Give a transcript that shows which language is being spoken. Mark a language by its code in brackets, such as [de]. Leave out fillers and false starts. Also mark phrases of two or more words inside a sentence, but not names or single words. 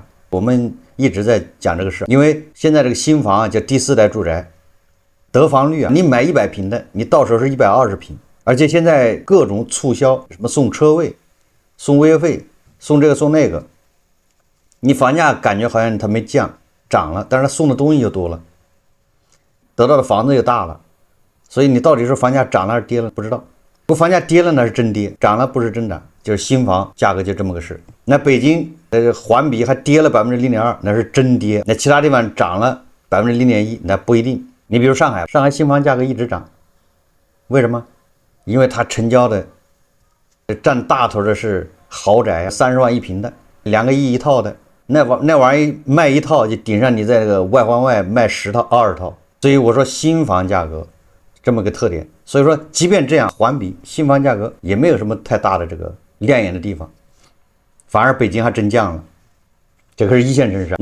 [zh] 我們一直在講這個事，因為現在這個新房叫第4代住宅，得房率你買100平的，你到手是120平，而且現在各種促銷，什麼送車位、送物業費、送這個送那個，你房價感覺好像它沒降，漲了，但是它送的東西就多了，得到的房子又大了，所以你到底是房價漲了還是跌了不知道。不过房價跌了那是真跌，漲了不是真漲，就是新房價格就這麼個事。那北京環比還跌了 0.2%， 那是真跌。那其他地方漲了 0.1%， 那不一定。你比如上海新房價格一直漲，為什麼？因為它成交的占大頭的是豪宅，30萬一平的，2個億一套的，那玩意賣一套就頂上你在這個外環外賣10套20套。所以我說新房價格這麼個特點。所以說即便這樣環比，新房價格也沒有什麼太大的這個亮眼的地方，反而北京還真降了。這個是1線城市。